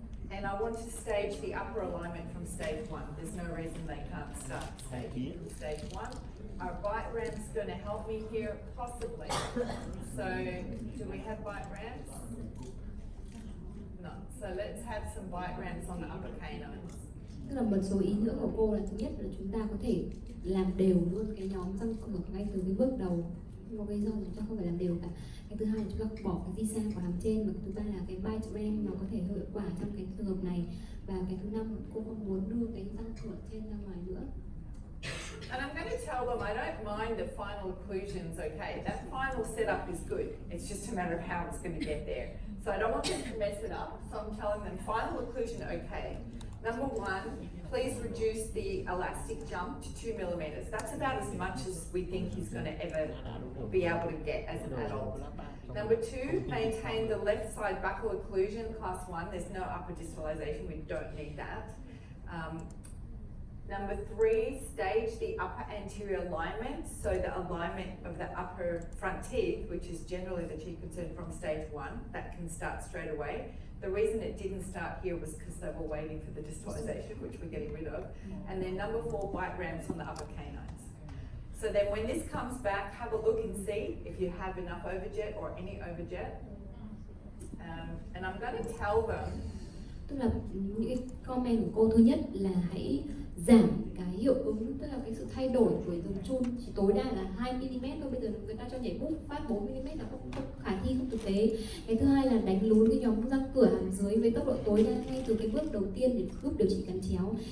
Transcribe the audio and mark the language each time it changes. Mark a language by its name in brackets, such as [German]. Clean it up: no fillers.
[English] And I want to stage the upper alignment from stage 1. There's no reason they can't start staging from stage 1. Our bite ramp's going to help me here, possibly. So, do we have bite ramps? No. So let's have some bite ramps on the upper canines. [Vietnamese] tức là một số ý nữa của cô là thứ nhất là chúng ta có thể làm đều luôn cái nhóm răng cửa ngay từ cái bước đầu, không có lý do chúng ta không phải làm đều cả. Cái thứ hai là chúng ta bỏ cái di xa của hàm trên, và cái thứ ba là cái bite ramp nó có thể hiệu quả trong cái trường hợp này, và cái thứ năm cô không muốn đưa cái răng cửa trên ra ngoài nữa. [English] And I'm going to tell them I don't mind the final occlusions, okay? That final setup is good. It's just a matter of how it's going to get there. So I don't want them to mess it up. So I'm telling them final occlusion, okay. Number one, please reduce the elastic jump to 2 millimeters. That's about as much as we think he's going to ever be able to get as an adult. Number two, maintain the left side buccal occlusion, class 1. There's no upper distalization. We don't need that. Number three, stage the upper anterior alignment, so the alignment of the upper front teeth, which is generally the chief concern from stage 1, that can start straight away. The reason it didn't start here was because they were waiting for the distalization, which we're getting rid of. And then number 4, bite ramps on the upper canines. So then when this comes back, have a look and see if you have enough overjet or any overjet. And I'm going to tell them. [Vietnamese] Tức là những cái comment của cô thứ nhất là hãy giảm cái hiệu ứng, tức là cái sự thay đổi của dùng chun chỉ tối đa là 2mm thôi. Bây giờ người ta cho nhảy bút phát 4mm là không khả thi, không thực tế. Cái thứ hai là đánh lún cái nhóm răng cửa hàm dưới với tốc độ tối đa ngay từ cái bước đầu tiên để giúp điều trị cắn chéo.